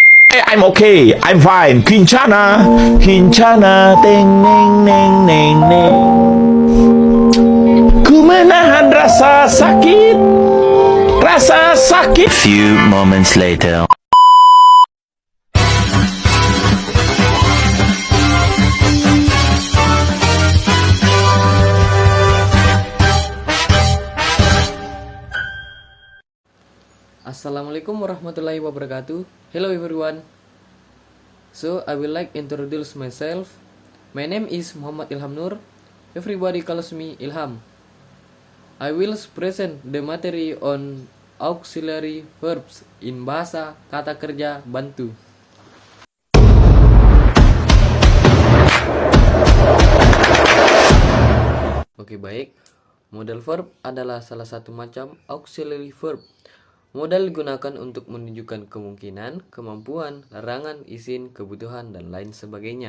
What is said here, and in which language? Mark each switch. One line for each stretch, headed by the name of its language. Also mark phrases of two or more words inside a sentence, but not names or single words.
English: I'm okay, I'm fine. Kincana, kincana, teng neng neng neng neng.
Indonesian: Ku menahan rasa sakit, rasa sakit.
English: Few moments later.
Arabic: السلام عليكم ورحمة الله وبركاته.
English: Hello everyone. So I will like introduce myself. My name is Muhammad Ilham Nur. Everybody calls me Ilham. I will present the material on auxiliary verbs in
Indonesian: bahasa kata kerja bantu. Oke, baik.
English: Modal verb
Indonesian: adalah salah satu macam
English: auxiliary verb.
Indonesian: Modal digunakan untuk menunjukkan kemungkinan, kemampuan, larangan, izin, kebutuhan, dan lain sebagainya.